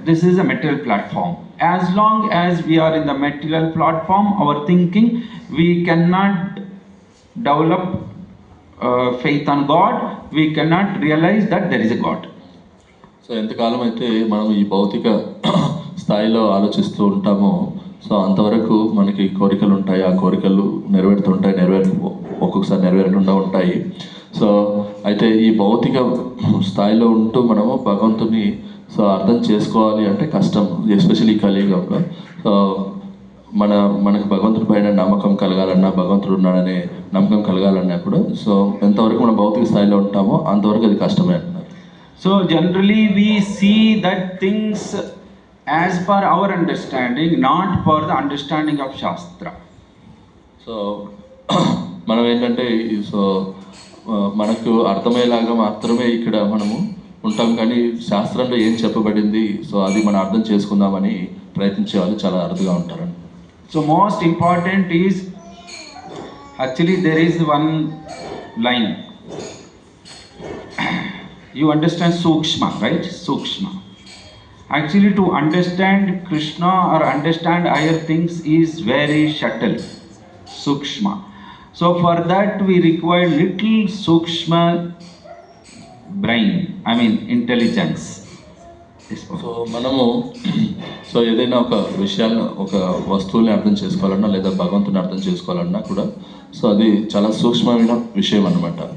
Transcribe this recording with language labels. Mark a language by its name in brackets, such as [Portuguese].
[English] This is a material platform. As long as we are in the material platform, our thinking, we cannot develop faith on God. We cannot realize that there is a God. [Telugu] So ఎంతకాలం అయితే మనం ఈ భౌతిక స్థాయిలో ఆలోచిస్తూ ఉంటామో so అంతవరకు మనకి కోరికలు ఉంటాయి. ఆ కోరికలు నెరవేరుతుంటాయి, ఒక్కొక్కసారి నెరవేరకుండా ఉంటాయి. సో అయితే ఈ భౌతిక స్థాయిలో ఉంటూ మనము భగవంతుని సో అర్థం చేసుకోవాలి అంటే కష్టం, ఎస్పెషల్లీ ఈ కలియుగంలో. సో మనకు భగవంతుడి పైన నమ్మకం కలగాలన్నా, భగవంతుడు ఉన్నాడనే నమ్మకం కలగాలన్నా కూడా సో ఎంతవరకు మనం భౌతిక స్థాయిలో ఉంటామో అంతవరకు అది కష్టమే అంటున్నారు. [English] So generally we see that things as per our understanding, not for the understanding of Shastra. [Telugu] So మనం ఏంటంటే సో మనకు అర్థమయ్యేలాగా మాత్రమే ఇక్కడ మనము ఉంటాం, కానీ శాస్త్రంలో ఏం చెప్పబడింది సో అది మనం అర్థం చేసుకుందామని ప్రయత్నించే వాళ్ళు చాలా అరుదుగా ఉంటారు. [English] So most important is, actually there is one line. You understand Sukshma, right? Sukshma. Actually to understand Krishna or understand higher things is very subtle. Sukshma. So for that we require little Sukshma brain, I mean intelligence. [Telugu] So మనము so ఏదైనా ఒక విషయాలను, ఒక వస్తువుని అర్థం చేసుకోవాలన్నా లేదా భగవంతుని అర్థం చేసుకోవాలన్నా కూడా సో అది చాలా సూక్ష్మమైన విషయం అన్నమాట.